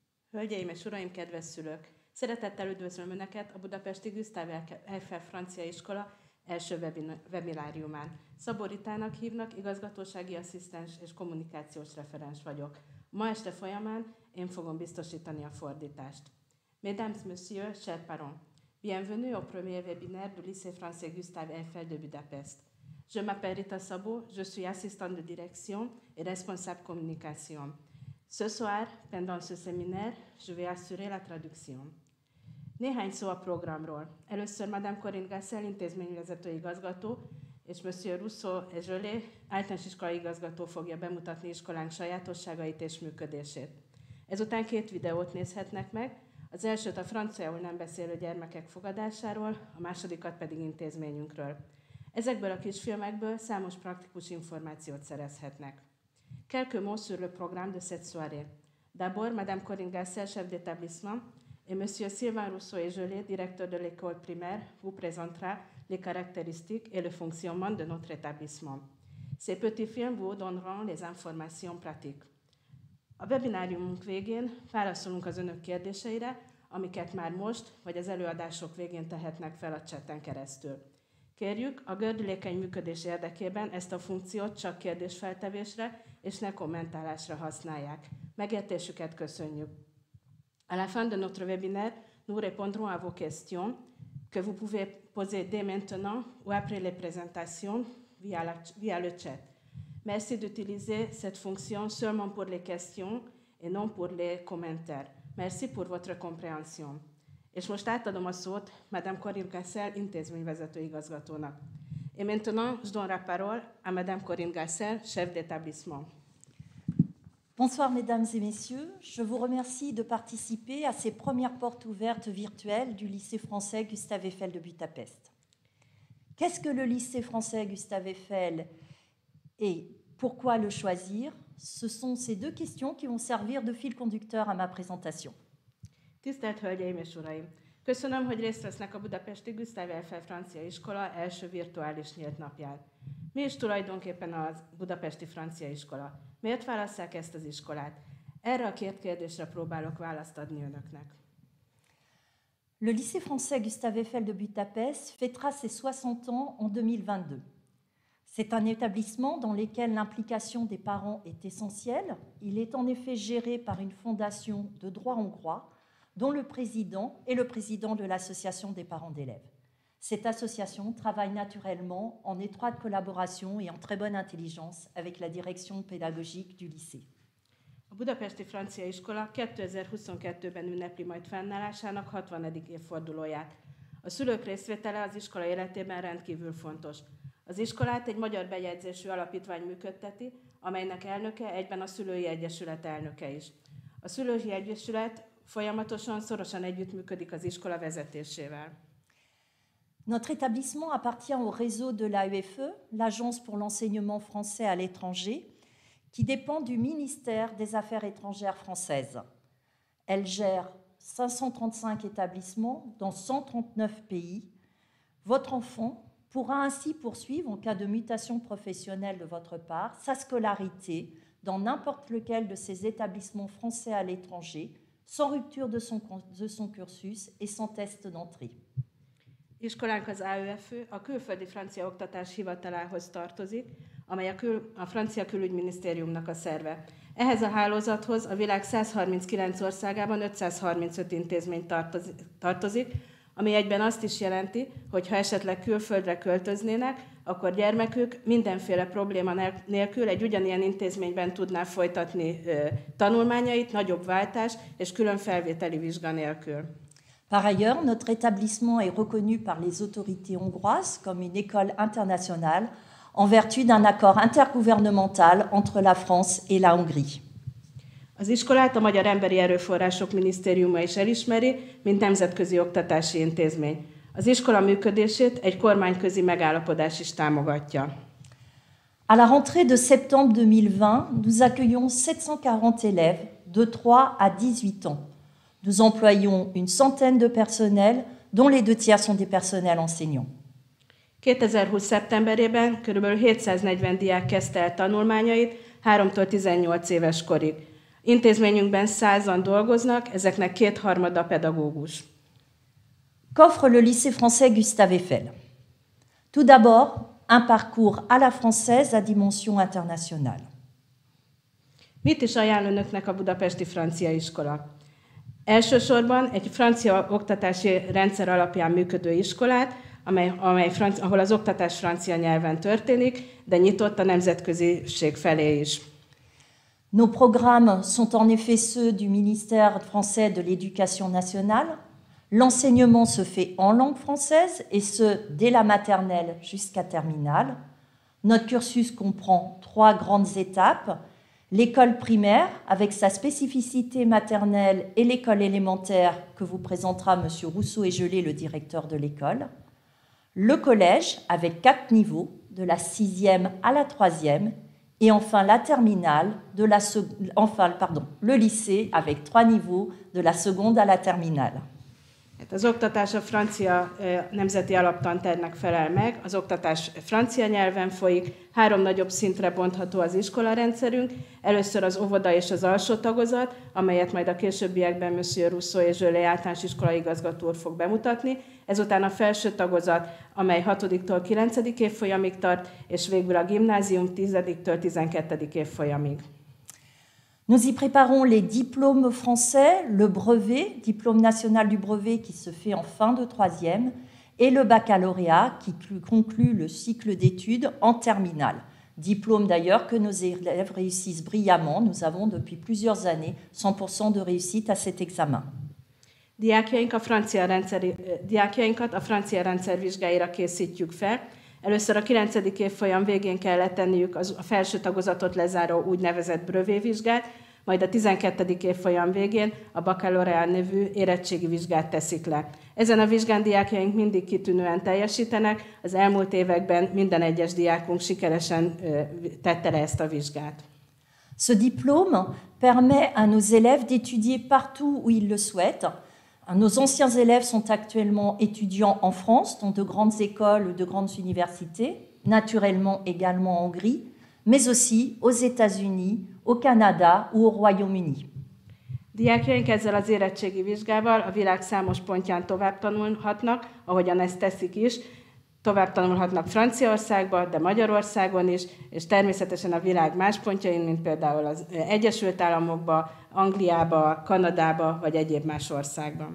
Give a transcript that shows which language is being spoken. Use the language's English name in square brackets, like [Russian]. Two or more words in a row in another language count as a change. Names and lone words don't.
[Hungarian] Hölgyeim és uraim, kedves szülők! Szeretettel üdvözlöm Önöket a budapesti Gustave Eiffel Francia Iskola első webináriumán. Szabó Ritának hívnak, igazgatósági asszisztens és kommunikációs referens vagyok. Ma este folyamán én fogom biztosítani a fordítást. [French] Mesdames, Messieurs, chers parents, bienvenue au premier webinaire du lycée français Gustave Eiffel de Budapest. Je m'appelle Rita Szabó, je suis assistante de direction et responsable communication. Ce soir, pendant ce séminaire, je vais assurer la traduction. [Hungarian] Néhány szó a programról. Először Madame Corinne Gassel, intézményvezető igazgató, és Monsieur Rousseau et Gelé, általános iskolai igazgató fogja bemutatni iskolánk sajátosságait és működését. Ezután 2 videót nézhetnek meg, az elsőt a franciául nem beszélő gyermekek fogadásáról, a másodikat pedig intézményünkről. Ezekből a kisfilmekből számos praktikus információt szerezhetnek. [French] Quelques mots sur le programme de cette soirée. D'abord, Madame Corinne Gassel, chef d'établissement, et Monsieur Sylvain Rousseau et Gelé, directeur de l'école primaire, vous présentera les caractéristiques et le fonctionnement de notre établissement. Ces petits films vous donneront les informations pratiques. [Hungarian] A webináriumunk végén válaszolunk az Önök kérdéseire, amiket már most, vagy az előadások végén tehetnek fel a chaten keresztül. Kérjük, a gördülékeny működés érdekében ezt a funkciót csak kérdésfeltevésre és ne kommentálásra használják. Megértésüket köszönjük. [French] À la fin de notre webinaire, nous répondrons à vos questions que vous pouvez poser dès maintenant ou après les présentations via le chat. Merci d'utiliser cette fonction seulement pour les questions et non pour les commentaires. Merci pour votre compréhension. [Hungarian] És most átadom a szót Madame Corinne Gassel, intézményvezető igazgatónak. [French] Et maintenant, je donne la parole à Madame Corinne Gassel, chef d'établissement. Bonsoir mesdames et messieurs, je vous remercie de participer à ces premières portes ouvertes virtuelles du lycée français Gustave Eiffel de Budapest. Qu'est-ce que le lycée français Gustave Eiffel et pourquoi le choisir? Ce sont ces 2 questions qui vont servir de fil conducteur à ma présentation. [Hungarian] Tisztelt Hölgyeim és Uraim! Köszönöm, hogy részt vesznek a budapesti Gustave Eiffel Francia Iskola első virtuális nyílt napján. Mi is tulajdonképpen a budapesti francia iskola? Miért válasszák ezt az iskolát? Erre a 2 kérdésre próbálok választ adni Önöknek. [French] Le lycée français Gustave Eiffel de Budapest fêtera ses 60 ans en 2022. C'est un établissement dans lequel l'implication des parents est essentielle. Il est en effet géré par une fondation de droit hongrois dont le président est le président de l'association des parents d'élèves. Cette association travaille naturellement en étroite collaboration et en très bonne intelligence avec la direction pédagogique du lycée. [Hungarian] A budapesti francia iskola 2022-ben ünnepli majd fennállásának 60. évfordulóját. A szülők részvétele az iskola életében rendkívül fontos. Az iskolát egy magyar bejegyzésű alapítvány működteti, amelynek elnöke egyben a Szülői Egyesület elnöke is. A Szülői Egyesület folyamatosan, szorosan együttműködik az iskola vezetésével. [French] Notre établissement appartient au réseau de l'AEFE, l'Agence pour l'enseignement français à l'étranger, qui dépend du ministère des Affaires étrangères françaises. Elle gère 535 établissements dans 139 pays. Votre enfant pourra ainsi poursuivre, en cas de mutation professionnelle de votre part, sa scolarité dans n'importe lequel de ces établissements français à l'étranger, sans rupture de son cursus et sans test d'entrée. [Hungarian] Iskolánk az AEFÖ a Külföldi Francia Oktatás Hivatalához tartozik, amely a Francia Külügyminisztériumnak a szerve. Ehhez a hálózathoz a világ 139 országában 535 intézmény tartozik, ami egyben azt is jelenti, hogy ha esetleg külföldre költöznének, akkor gyermekük mindenféle probléma nélkül egy ugyanilyen intézményben tudná folytatni tanulmányait, nagyobb váltás és külön felvételi vizsga nélkül. [French] Par ailleurs, notre établissement est reconnu par les autorités hongroises comme une école internationale en vertu d'un accord intergouvernemental entre la France et la Hongrie. [Hungarian] Az iskolát a Magyar Emberi Erőforrások Minisztériuma is elismeri, mint nemzetközi oktatási intézmény. Az iskola működését egy kormányközi megállapodás is támogatja. [French] À la rentrée de septembre 2020, nous accueillons 740 élèves de 3 à 18 ans. Nous employons une centaine de personnels, dont les 2 tiers sont des personnels enseignants. [Hungarian] 2020. szeptemberében kb. 740 diák kezdte el tanulmányait 3-től 18 éves korig. Intézményünkben 100-an dolgoznak, ezeknek 2/3 pedagógus. [French] Qu'offre le lycée français Gustave Eiffel? Tout d'abord, un parcours à la française à dimension internationale. [Hungarian] Mit is ajánl önöknek a budapesti francia iskola? Elsősorban egy francia oktatási rendszer alapján működő iskolát, ahol az oktatás francia nyelven történik, de nyitott a nemzetköziség felé is. [French] Nos programmes sont en effet ceux du ministère français de l'Éducation nationale. L'enseignement se fait en langue française, et ce, dès la maternelle jusqu'à terminale. Notre cursus comprend 3 grandes étapes. L'école primaire, avec sa spécificité maternelle, et l'école élémentaire, que vous présentera M. Rousseau et Gelé, le directeur de l'école. Le collège, avec 4 niveaux, de la 6e à la 3e. Et enfin la terminale, le lycée, avec 3 niveaux, de la seconde à la terminale. [Hungarian] Az oktatás a francia nemzeti alaptantervnek felel meg, az oktatás francia nyelven folyik, 3 nagyobb szintre bontható az iskolarendszerünk. Először az óvoda és az alsó tagozat, amelyet majd a későbbiekben Monsieur Rousseau és Gelé általános iskolai igazgató úr fog bemutatni. Ezután a felső tagozat, amely 6-tól 9. évfolyamig tart, és végül a gimnázium 10-től 12. évfolyamig. [French] Nous y préparons les diplômes français, le brevet, diplôme national du brevet qui se fait en fin de 3e, et le baccalauréat qui conclut le cycle d'études en terminale. Diplôme d'ailleurs que nos élèves réussissent brillamment. Nous avons depuis plusieurs années 100% de réussite à cet examen. [Hungarian] Diákjainkat a francia rendszer vizsgáira készítjük fel. Először a 9. évfolyam végén kell letenniük a felső tagozatot lezáró úgynevezett brevétvizsgát, majd a 12. évfolyam végén a baccalauréat nevű érettségi vizsgát teszik le. Ezen a vizsgán diákjaink mindig kitűnően teljesítenek, az elmúlt években minden egyes diákunk sikeresen tette le ezt a vizsgát. [French] Ce diplôme permet à nos élèves d'étudier partout où ils le souhaitent. Nos anciens élèves sont actuellement étudiants en France, dans de grandes écoles ou de grandes universités, naturellement également en Hongrie, mais aussi aux États-Unis, au Canada ou au Royaume-Uni. [Hungarian] Diákjaink ezzel az érettségi vizsgával a világ számos pontján tovább tanulhatnak, ahogyan ezt teszik is. Tovább tanulhatnak Franciaországba, de Magyarországon is, és természetesen a világ más pontjain, mint például az Egyesült Államokba, Angliába, Kanadába vagy egyéb más országban.